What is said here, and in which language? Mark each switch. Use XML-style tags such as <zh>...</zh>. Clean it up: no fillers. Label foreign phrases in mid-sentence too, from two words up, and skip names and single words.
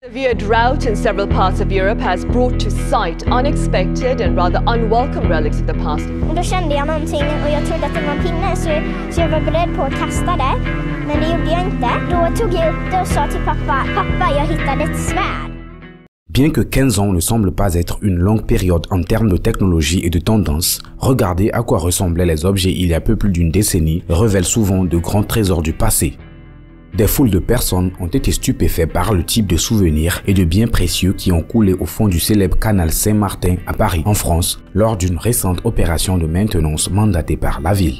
<en>Severe drought in several parts of Europe has brought to sight unexpected and rather unwelcome relics of the past.</en> <sv>Då kände jag någonting och jag trodde att det var en pinne så jag var beredd på att kasta det. Men det gjorde jag inte. Då tog jag upp det och sa till pappa, jag hittade ett svärd.</sv> <fr>Bien que 15 ans ne semble pas être une longue période en termes de technologie et de tendance, regarder à quoi ressemblaient les objets il y a peu plus d'une décennie révèle souvent de grands trésors du passé. Des foules de personnes ont été stupéfaites par le type de souvenirs et de biens précieux qui ont coulé au fond du célèbre canal Saint-Martin à Paris, en France, lors d'une récente opération de maintenance mandatée par la ville.</fr>